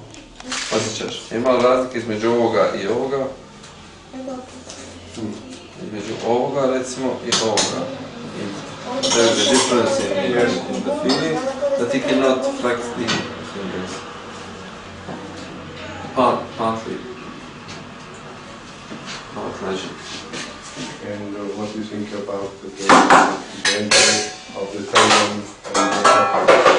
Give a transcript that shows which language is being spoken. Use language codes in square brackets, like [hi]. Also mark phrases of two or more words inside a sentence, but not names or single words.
[hr] Osjećaš? Je malo razlike između ovoga i ovoga. Između ovoga recimo i ovoga. [en] There is a difference in the feeling that he cannot flex the fingers. Partly. And what do you think about the impact of the tendon and the happy?